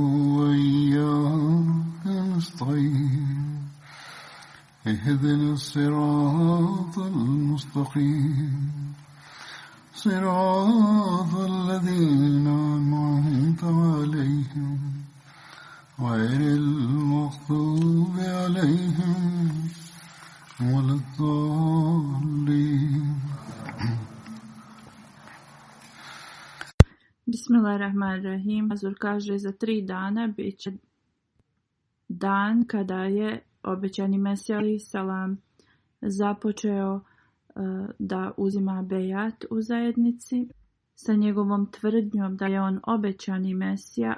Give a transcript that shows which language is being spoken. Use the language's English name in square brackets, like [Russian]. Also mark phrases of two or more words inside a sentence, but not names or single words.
[Arabic] وإياك نستعين اهدنا الصراط المستقيم صراط الذين أنعمت عليهم غير المغضوب عليهم ولا الضالين. بسم الله الرحمن الرحيم. [Bosnian] Hazur kaže za 3 dana bit će dan kada je obećani Mesija [Arabic] عليه السلام [Bosnian] započeo da uzima bejat u zajednici sa njegovom tvrdnjom da je on obećani Mesija.